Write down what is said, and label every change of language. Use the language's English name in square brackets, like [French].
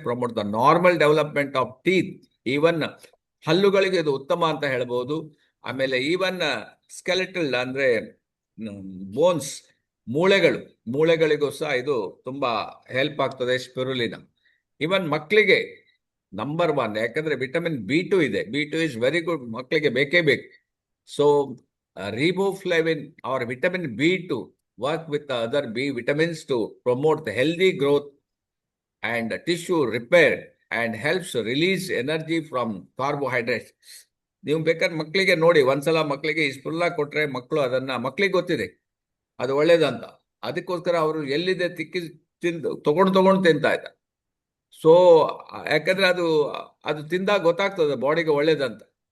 [English] Promote the normal development of teeth. [Kannada] Even ಹಲ್ಲುಗಳಿಗೆ ಇದು ಉತ್ತಮ ಅಂತ ಹೇಳ್ಬೋದು. ಆಮೇಲೆ ಈವನ್ ಸ್ಕೆಲೆಟಲ್ ಅಂದ್ರೆ ಬೋನ್ಸ್, ಮೂಳೆಗಳಿಗೂ ಸಹ ಇದು ತುಂಬಾ ಹೆಲ್ಪ್ ಆಗ್ತದೆ ಸ್ಪಿರುಲಿನಾ. ಈವನ್ ಮಕ್ಕಳಿಗೆ ನಂಬರ್ 1, ಯಾಕಂದ್ರೆ ವಿಟಮಿನ್ B2 ಇದೆ. [English] B2 is very good, [Kannada] ಮಕ್ಕಳಿಗೆ ಬೇಕೇ ಬೇಕು. [English] So riboflavin or vitamin B2 work with the other B vitamins to promote the healthy growth and tissue repair and helps release energy from carbohydrates. [Kannada] ನೀವು ಬೇಕಾದ್ರೆ ಮಕ್ಕಳಿಗೆ ನೋಡಿ, ಒಂದ್ಸಲ ಮಕ್ಕಳಿಗೆ ಈ ಸ್ಪಿರುಲಿನಾ ಕೊಟ್ರೆ ಮಕ್ಕಳು ಅದನ್ನ, ಮಕ್ಕಳಿಗೆ ಗೊತ್ತಿದೆ ಅದು ಒಳ್ಳೇದಂತ, ಅದಕ್ಕೋಸ್ಕರ ಅವರು ಎಲ್ಲಿದೆ ತಗೊಂಡು ತಿಂತಾ ಇದ್ದ. ಸೊ ಯಾಕಂದ್ರೆ ಅದು ತಿಂದಾಗ ಗೊತ್ತಾಗ್ತದೆ ಬಾಡಿಗೆ ಒಳ್ಳೇದಂತ.